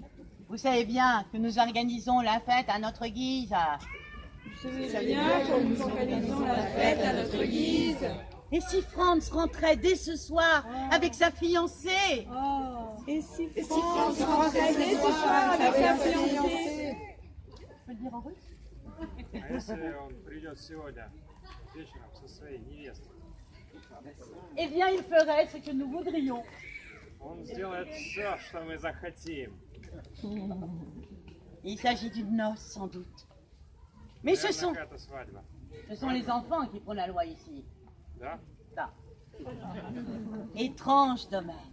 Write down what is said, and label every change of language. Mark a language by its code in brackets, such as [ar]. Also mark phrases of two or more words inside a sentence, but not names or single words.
[fr] Vous savez bien que nous organisons la fête à notre guise. Vous savez bien que nous organisons la fête à notre guise. Et si Franz rentrait dès ce soir avec sa fiancée? Et si Franz rentrait dès ce soir avec sa fiancée? Je peux le dire en russe? [ru] А если он придет сегодня вечером со своей невестой? [fr] Eh bien, il ferait ce que nous voudrions. [ru] Он сделает все, что мы захотим. [fr] Il s'agit d'une noce, sans doute. Mais ce sont [ru] Наверное, это свадьба. [fr] les enfants qui font la loi ici. [ru] Да? [fr] Ça. Étrange domaine.